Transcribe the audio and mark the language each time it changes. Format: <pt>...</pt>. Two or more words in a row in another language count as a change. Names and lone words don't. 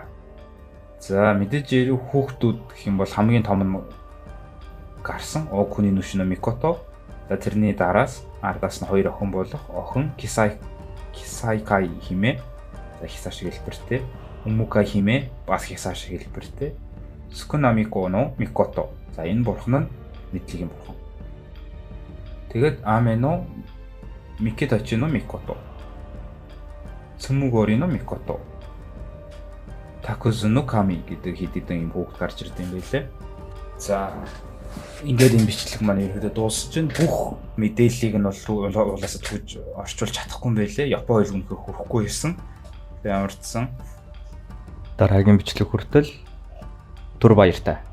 <mn>За мэдээж хүүхдүүд гэх юм бол хамгийн том нь гарсан Окуни нүш no Mikoto. За тэрний дараас ардаас нь хоёр охин болох охин Kisaikai химээ. За хисаа шиг хэлбэртэй. Umukai химээ бас хисаа шиг хэлбэртэй. Sukunamiko no Mikoto. За энэ бурхан нь мэдлэгийн бурхан. Тэгээд Ame no Mikitachi no Mikoto. Tsumugori no Mikoto. Takuzu no Kami гэдэг хэд хэдэн юм хүүхд гарч ирд юм байлээ. За ингээд энэ бичлэг маань ерөөдөө дуусч чинь бүх мэдээллийг нь бол улаасаа төгж орчуулж чадахгүй юм байлээ. Япон хэл үнэхээр хүрэхгүй байсан. Тэгээ амарчсан. Дараагийн бичлэг хүртэл түр баяртай.</mn>